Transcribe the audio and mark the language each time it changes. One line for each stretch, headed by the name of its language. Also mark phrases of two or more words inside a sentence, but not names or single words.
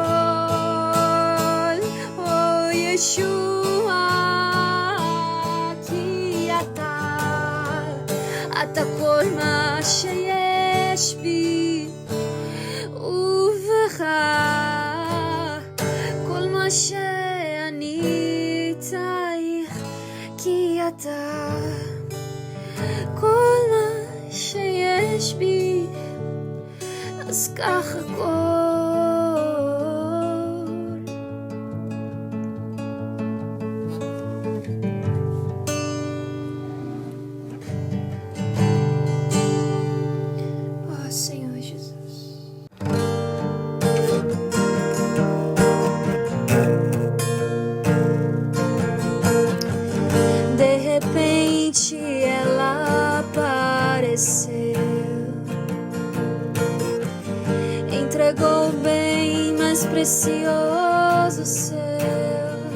Hebrew: או ישוע, כי אתה כל מה שיש בי, ובך כל מה שאני צריך, כי אתה כל מה שיש בי, אז קח הכל.
Portuguese: Senhor Jesus. De repente ela apareceu, entregou o bem mais precioso seu.